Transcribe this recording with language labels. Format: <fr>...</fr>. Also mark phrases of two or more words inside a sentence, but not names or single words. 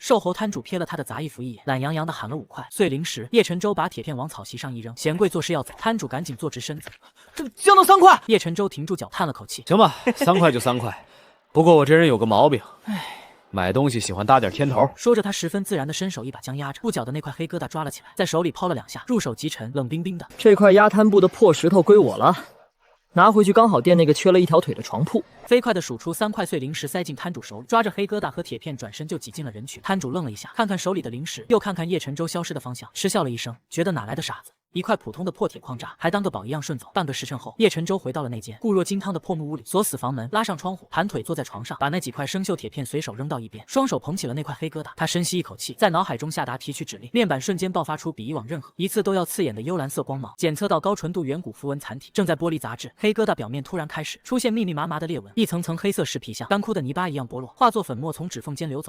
<zh>瘦猴攤主瞥了他的雜衣服一眼，懶洋洋的喊了5塊碎靈石。葉晨舟把鐵片往草席上一扔，嫌貴做事要走。攤主趕緊坐直身子，降到3塊。葉晨舟停住腳嘆了口氣，行吧，3塊就3塊。不過我這人有個毛病，買東西喜歡搭點天頭。說着，他十分自然的伸手一把將壓着布腳的那塊黑疙瘩抓了起來，在手裡拋了2下，入手極沉，冷冰冰的。這塊壓攤布的破石頭歸我了，拿回去剛好墊那個缺了1條腿的床鋪。飛快地數出3塊碎靈石塞進攤主手裡，抓着黑疙瘩和鐵片轉身就擠進了人群。攤主愣了一下，看看手裡的靈石，又看看葉晨舟消失的方向，嗤笑了一聲，覺得哪來的傻子，一塊普通的破鐵礦渣還當個寶一樣順走。半個時辰後，葉晨舟回到了那間固若金湯的破木屋裡，鎖死房門，拉上窗戶，盤腿坐在床上，把那幾塊生鏽鐵片隨手扔到一邊，双手捧起了那塊黑疙瘩。他深吸一口氣，在腦海中下達提取指令，面板瞬間爆發出比以往任何一次都要刺眼的幽藍色光芒。檢測到高純度遠古符文殘體正在玻璃雜質，黑疙瘩表面突然開始出現密密麻麻的裂紋，一層層黑色石皮像乾枯的泥巴一樣剝落，化作粉末從指縫間流走。</zh>